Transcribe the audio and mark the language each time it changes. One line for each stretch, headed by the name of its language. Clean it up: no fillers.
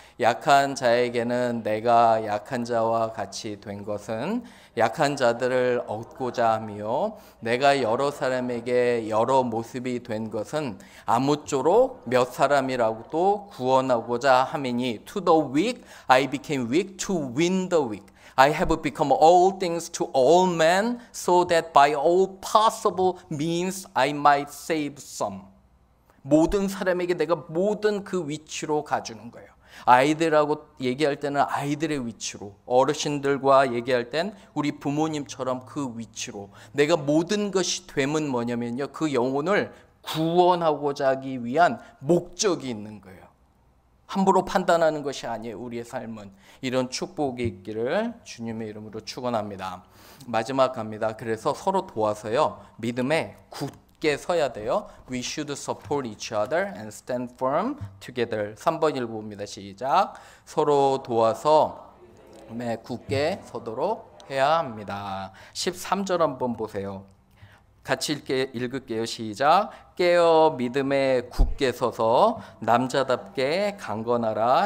Korean: 약한 자에게는 내가 약한 자와 같이 된 것은 약한 자들을 얻고자 하며 내가 여러 사람에게 여러 모습이 된 것은 아무쪼록 몇 사람이라도 구원하고자 함이니
English: to the weak I became weak to win the weak. I have become all things to all men so that by all possible means I might save some.
Korean: 모든 사람에게 내가 모든 그 위치로 가주는 거예요. 아이들하고 얘기할 때는 아이들의 위치로, 어르신들과 얘기할 땐 우리 부모님처럼 그 위치로 내가 모든 것이 됨은 뭐냐면요. 그 영혼을 구원하고자 하기 위한 목적이 있는 거예요. 함부로 판단하는 것이 아니에요. 우리의 삶은. 이런 축복이 있기를 주님의 이름으로 축원합니다. 마지막 갑니다. 그래서 서로 도와서요. 믿음에 굳게 서야 돼요.
English: We should support each other and stand firm together.
Korean: 3번 읽어봅니다. 시작. 서로 도와서 굳게 서도록 해야 합니다. 13절 한번 보세요. 같이 읽을게요. 시작. 깨어 믿음에 굳게 서서 남자답게 강건하라.